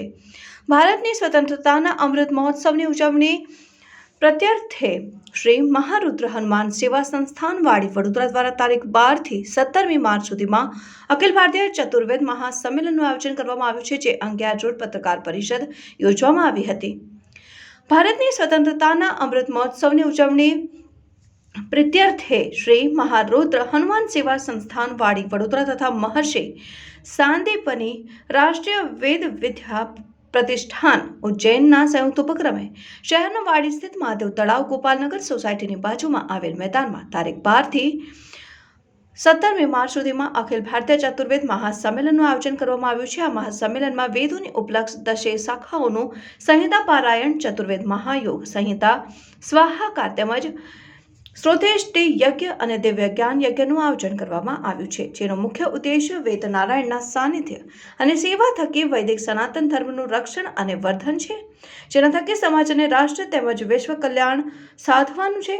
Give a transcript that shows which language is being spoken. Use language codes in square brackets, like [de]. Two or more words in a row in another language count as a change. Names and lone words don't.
[gu] ભારતની સ્વતંત્રતાના અમૃત મહોત્સવની ઉજવણી પ્રત્યર્થે શ્રી મહારુદ્ર હનુમાન સેવા સંસ્થાન વાડી વડોદરા દ્વારા તારીખ 12 થી 17મી માર્ચ સુધીમાં અખિલ ભારતીય ચતુર્વેદ મહાસંમેલનનું આયોજન કરવામાં આવ્યું છે, જે અંગે આજરોજ પત્રકાર પરિષદ યોજવામાં આવી હતી. ભારતની સ્વતંત્રતાના અમૃત મહોત્સવની ઉજવણી પ્રીત્યર્થે શ્રી મહારુદ્ર હનુમાન સેવા સંસ્થાન વાડી વડોદરા તથા મહર્ષિ સાંદીપની રાષ્ટ્રીય વેદ વિદ્યા પ્રતિષ્ઠાન ઉજ્જૈનના સંયુક્ત ઉપક્રમે શહેરના વાડી સ્થિત મહાદેવ તળાવ ગોપાલનગર સોસાયટીની બાજુમાં આવેલ मैदाનમાં તારીખ 12 થી 17મી માર્ચ સુધીમાં અખિલ ભારતીય ચતુર્વેદ મહાસંમેલનનું આયોજન કરવામાં આવ્યું છે. આ મહાસંમેલનમાં વેદોની ઉપલક્ષ 10 શાખાઓનું સંહિતા પારાયણ, ચતુર્વેદ મહાયોગ સંહિતા, સ્વાહાકાર તેમજ શ્રૌતેષ્ટિ યજ્ઞ અને દિવ્ય જ્ઞાન યજ્ઞનું આયોજન કરવામાં આવ્યું છે, જેનો મુખ્ય ઉદ્દેશ્ય વેદ નારાયણના સાનિધ્ય અને સેવા થકી વૈદિક સનાતન ધર્મનું રક્ષણ અને વર્ધન છે, જેના થકી સમાજ અને રાષ્ટ્ર તેમજ વિશ્વ કલ્યાણ સાધવાનું છે.